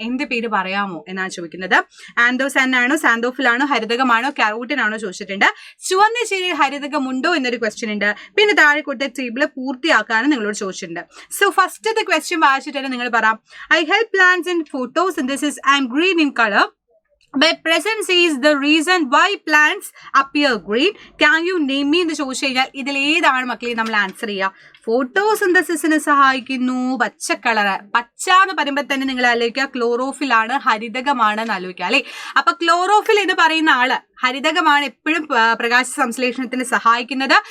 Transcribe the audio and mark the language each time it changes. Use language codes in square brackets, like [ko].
[ml] എന്റെ പേര് പറയാമോ എന്നാണ് ചോദിക്കുന്നത്. ആന്തോസാൻ ആണോ, സാന്തോഫിലാണോ, ഹരിതകമാണോ, കാരോട്ടിൻ ആണോ ചോദിച്ചിട്ടുണ്ട്. ചുവന്ന ചീരയിൽ ഹരിതകമുണ്ടോ എന്നൊരു ക്വസ്റ്റ്യൻ ഉണ്ട്. പിന്നെ താഴെ കൊടുത്ത ടേബിൾ പൂർത്തിയാക്കാനും നിങ്ങളോട് ചോദിച്ചിട്ടുണ്ട്. സോ ഫസ്റ്റത്തെ ക്വസ്റ്റ്യൻ വായിച്ചിട്ട് നിങ്ങൾ പറയാം. [en] I help plants in photosynthesis. I'm green in colour. My presence is the reason why plants appear green. Can you name me [ml] എന്ന് ചോദിച്ചു കഴിഞ്ഞാൽ ഇതിൽ ഏതാണ് മക്കളെ നമ്മൾ ആൻസർ ചെയ്യുക? ഫോട്ടോസിന്തസിസിന് സഹായിക്കുന്നു പച്ച കളറ്. പച്ച എന്ന് പറയുമ്പോൾ തന്നെ നിങ്ങൾ ആലോചിക്കുക ക്ലോറോഫിൽ ആണ്, ഹരിതകമാണ് എന്ന് ആലോചിക്കുക അല്ലെ. അപ്പൊ ക്ലോറോഫിൽ എന്ന് പറയുന്ന ആള് ഹരിതകമാണ് എപ്പോഴും പ്രകാശ സംശ്ലേഷണത്തിന് സഹായിക്കുന്നത്.